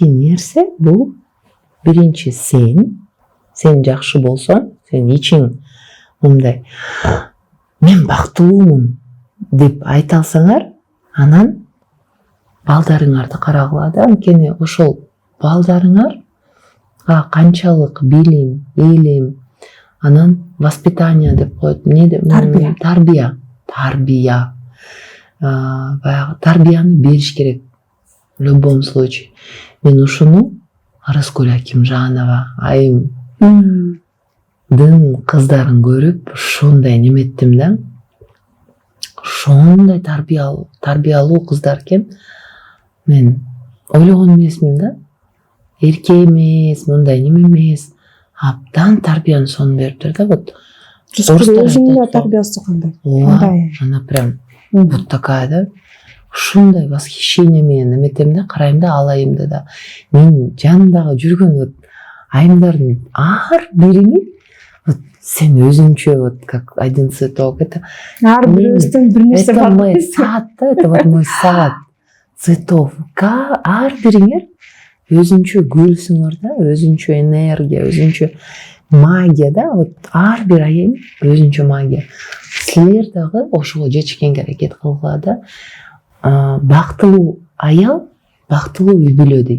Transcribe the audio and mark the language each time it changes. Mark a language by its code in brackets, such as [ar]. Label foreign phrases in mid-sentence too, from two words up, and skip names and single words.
[ky] нерсе бул биринчи сен жакшы болсоң, сен ичиң мындай мен бактылуумун деп айта алсаңар, анан балдарыңарды карагыла да, анткени ошол балдарыңарга канчалык билим, илим, анан воспитание деп коет, эмне деп, тарбия. Баягы тарбияны бериш керек [ru] в любом случае. [ky] Мен ушуну Арыскүл Акимжанова айымдын кыздарын көрүп ошондой неметтим да. Ошондой тарбиялуу кыздар экен. Мен ойлогон эмесмин да. Эрке эмес, мындай неме эмес. Абдан тарбияны сонун бериптир да. [ru] Вот [ky] өзүнүн тарбиясы кандай? [ru] Она прям вот такая да. [ky] Ушундай восхищение менен эметем да, карайм да, ал айымды да. Мен жанымдагы жүргөн вот айымдардын ар бириңи вот сен өзүнчө [ru] вот как один цветок. Это [ky] ар бирөөбүздөн бир нерсе бар. [ru] Это мой сад, да, это вот мой сад цветов. [ky] Ар бириңер өзүнчө гүлсүңөр да, өзүнчө энергия, өзүнчө магия да, вот ар бир айым өзүнчө магия. Силер дагы ошого жетишкенге аракет кылгыла да. Бактылуу аял, бактылуу үй бүлө дейт.